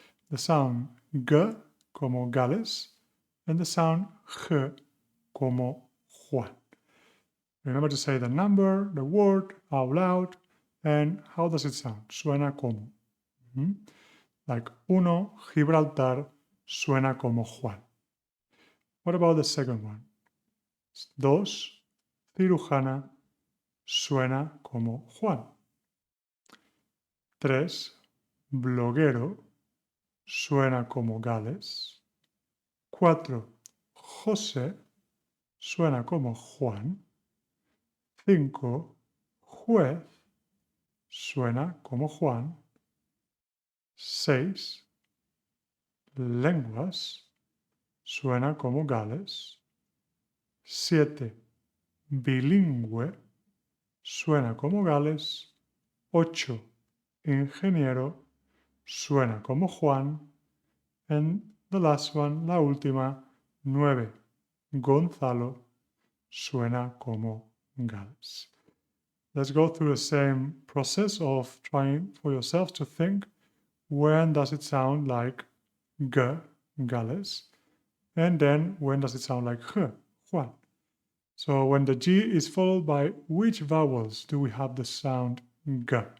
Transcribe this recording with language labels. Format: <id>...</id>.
<en>The sound G, como Gales, and the sound G, como Juan. Remember to say the number, the word, out loud, and how does it sound?</en> <es>Suena como. Like uno, Gibraltar, suena como Juan.</es> <en>What about the second one?</en> <es>Dos, cirujana, suena como Juan. Tres, bloguero, suena como Gales. 4. José, suena como Juan. 5. Juez, suena como Juan. 6. Lenguas, suena como Gales. 7. Bilingüe, suena como Gales. 8. Ingeniero, suena como Juan.</es> <en>And the last one,</en> <es>la última, 9. Gonzalo, suena como Gales.</es> <en>Let's go through the same process of trying for yourself to think when does it sound like G, Gales, and then when does it sound like H, Juan. So when the G is followed by which vowels do we have the sound G?</en>